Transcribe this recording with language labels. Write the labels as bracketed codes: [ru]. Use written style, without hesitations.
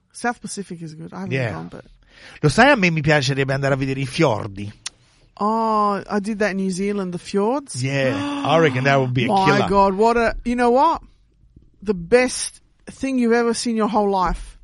[en] South Pacific is good. I haven't gone, but [it] lo sai, a me mi piacerebbe andare a vedere i fiordi. [en] Oh, I did that in New Zealand, the fjords. Yeah, I reckon that would be a my killer. My God, what a, you know what? The best thing you've ever seen your whole life.